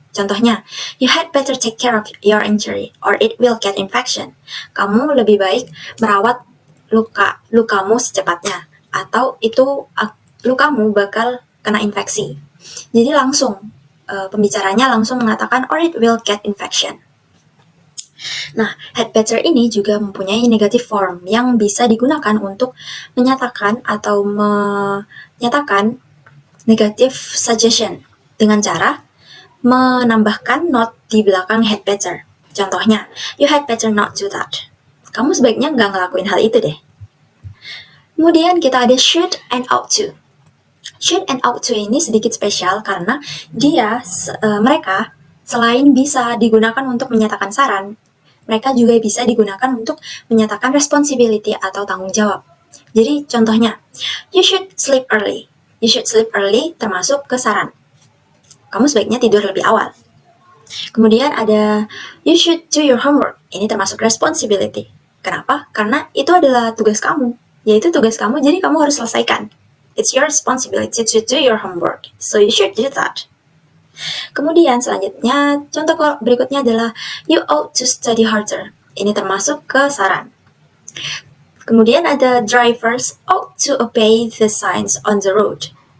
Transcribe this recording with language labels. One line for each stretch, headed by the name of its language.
English: Contohnya, you had better take care of your injury or it will get infection.
Indonesian: Kamu lebih baik merawat lukamu secepatnya atau lukamu bakal kena infeksi. Jadi langsung pembicaranya langsung mengatakan
English: or it will get infection.
Indonesian: Nah, had better ini juga mempunyai
English: negative form
Indonesian: yang bisa digunakan untuk menyatakan atau menyatakan
English: negative suggestion
Indonesian: dengan cara menambahkan not di belakang had better.
English: Contohnya, you had better not do that.
Indonesian: Kamu sebaiknya nggak ngelakuin hal itu deh. Kemudian kita ada
English: should and ought to. Should and ought to
Indonesian: ini sedikit spesial karena mereka selain bisa digunakan untuk menyatakan saran, mereka juga bisa digunakan untuk menyatakan responsibility atau tanggung jawab. Jadi contohnya,
English: you should sleep early. You should sleep early
Indonesian: termasuk ke saran. Kamu sebaiknya tidur lebih awal. Kemudian ada
English: you should do your homework.
Indonesian: Ini termasuk responsibility. Kenapa? Karena itu adalah tugas kamu. Yaitu tugas kamu, jadi kamu harus selesaikan.
English: It's your responsibility to do your homework. So you should do that.
Indonesian: Kemudian selanjutnya, contoh berikutnya adalah
English: you ought to study harder.
Indonesian: Ini termasuk ke saran. Kemudian ada
English: drivers ought to obey the signs on the road.